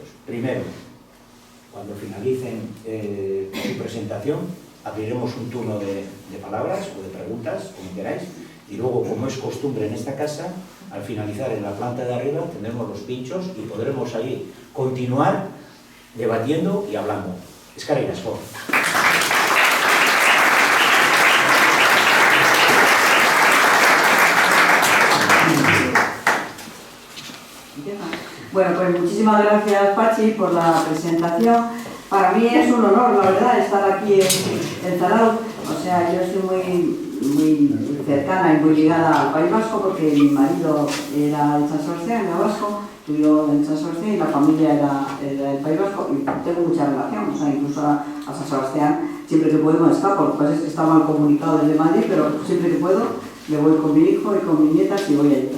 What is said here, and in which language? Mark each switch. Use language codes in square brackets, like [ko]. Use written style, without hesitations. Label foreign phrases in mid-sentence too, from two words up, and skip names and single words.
[es] Primero, cuando finalicen su presentación, abriremos un turno de palabras o de preguntas, como queráis, y luego, como es costumbre en esta casa, al finalizar en la planta de arriba tendremos los pinchos y podremos ahí continuar debatiendo y hablando. [eu] Eskerrik asko. [es] Bueno, pues muchísimas gracias, Pachi, por la presentación. Para mí es un honor, la verdad, estar aquí en Zarauz. O sea, yo estoy muy cercana y muy ligada al País Vasco porque mi marido era de San Sebastián, era vasco, estudió en San Sebastián y la familia era del País Vasco y tengo mucha relación, o sea, incluso a San Sebastián siempre que puedo me escapo, lo que pasa es que está mal comunicado desde Madrid, pero siempre que puedo me voy con mi hijo y con mis nietas y voy allí.